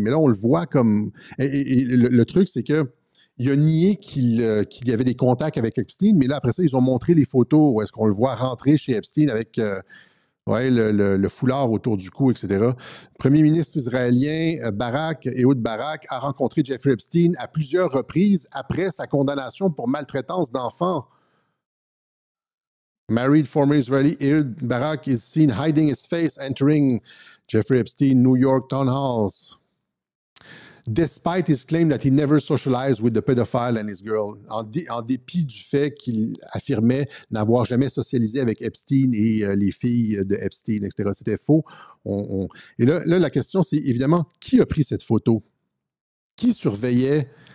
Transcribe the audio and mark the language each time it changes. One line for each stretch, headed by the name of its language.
French: Mais là, on le voit comme... Et le truc, c'est que il a nié qu'il y avait des contacts avec Epstein, mais là, après ça, ils ont montré les photos où est-ce qu'on le voit rentrer chez Epstein avec... le foulard autour du cou, etc. Le premier ministre israélien, Ehud Barak, a rencontré Jeffrey Epstein à plusieurs reprises après sa condamnation pour maltraitance d'enfants.
English: Married former Israeli Ehud Barak is seen hiding his face entering Jeffrey Epstein New York townhouse. Despite his claim that he never socialized with the pedophile and his girl,
French: en dépit du fait qu'il affirmait n'avoir jamais socialisé avec Epstein et les filles de Epstein, etc. C'était faux. Et là, la question, c'est évidemment, qui a pris cette photo? Qui surveillait